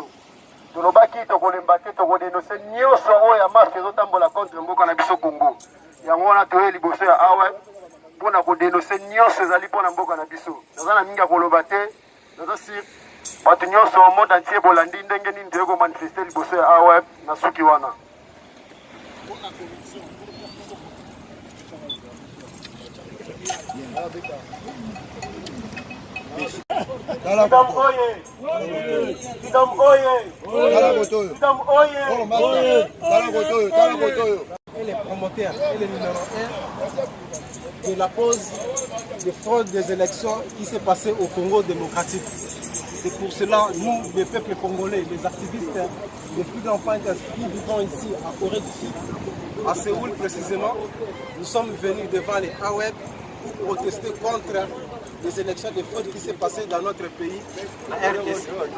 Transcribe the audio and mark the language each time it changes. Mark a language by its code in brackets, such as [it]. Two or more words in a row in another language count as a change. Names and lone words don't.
[ln] Tolobaki tokolemba te tokodénonce nyonso oyo ya mafia ezotambola contre mboka na biso Congo. Yango wana toye liboso ya awa mpona kodénonce nyonso ezali mpona mboka na biso. Naza na mingi ya koloba te, naza sur bato nyonso [fr] monde entier [ln] bolandi ndenge nini toye komanifeste liboso ya awa na suki wana. Freedom oye! Freedom oye! Freedom oye! [fr] Elle est promoteur, elle est numéro 1 de la cause de fraude des élections qui s'est passée au Congo démocratique. C'est pour cela, nous, les peuples congolais, les activistes, les [en] Freedom Fighters [fr] qui vivons ici à Corée du Sud, à Séoul précisément, nous sommes venus devant les AWEB pour protester contre les élections de fraude qui s'est passées dans notre pays, la RDC.